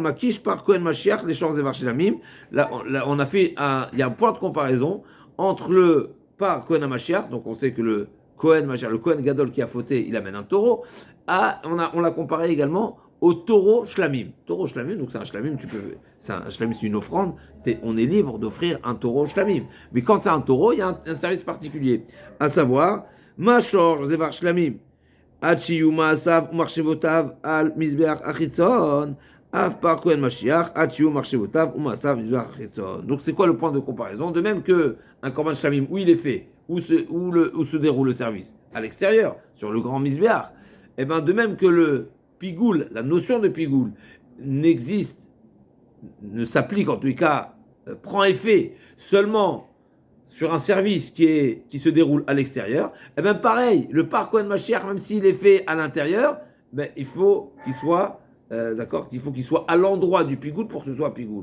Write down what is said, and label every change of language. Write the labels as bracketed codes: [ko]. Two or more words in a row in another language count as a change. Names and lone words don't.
[he] מקיש פר כהן משיח, [fr] les [he] שור זבח שלמים. [fr] Là, on a fait il y a un point de comparaison entre le [he] פר כהן משיח, [fr] donc on sait que le [he] כהן משיח, [fr] le [he] כהן גדול [fr] qui a fauté, il amène un taureau. On l'a comparé également au taureau shlamim. Taureau shlamim, donc c'est un shlamim, un shlamim, c'est une offrande, on est libre d'offrir un taureau shlamim. Mais quand c'est un taureau, il y a un service particulier, à savoir, [he] משור זבח שלמים, עד שיהיו מעשיו ומחשבותיו על מזבח החיצון, אף פר כהן משיח, עד שיהיו מחשבותיו ומעשיו על מזבח החיצון. [fr] Donc c'est quoi le point de comparaison? De même que un [he] קרבן שלמים, [fr] où il est fait, où se déroule le service? À l'extérieur, sur le grand mizbeach. Et bien de même que le pigoul, la notion de pigoul, n'existe, ne s'applique en tout cas, prend effet seulement sur un service qui se déroule à l'extérieur, et bien pareil, le [he] פר כהן משיח, [fr] même s'il est fait à l'intérieur, ben, il faut qu'il soit, d'accord, il faut qu'il soit à l'endroit du pigoul pour que ce soit pigoul.